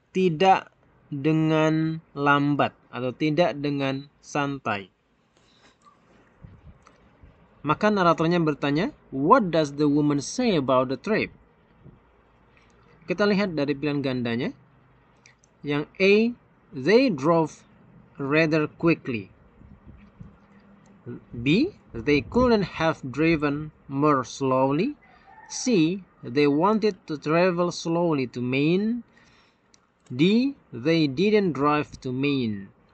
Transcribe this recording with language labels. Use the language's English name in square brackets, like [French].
[Indonesian] Tidak dengan lambat atau tidak dengan santai. Maka naratornya bertanya, [English] what does the woman say about the trip? [Indonesian] Kita lihat dari pilihan gandanya. Yang [English] A, they drove rather quickly. B, they couldn't have driven more slowly. C, they wanted to travel slowly to Maine. D, they didn't drive to Maine.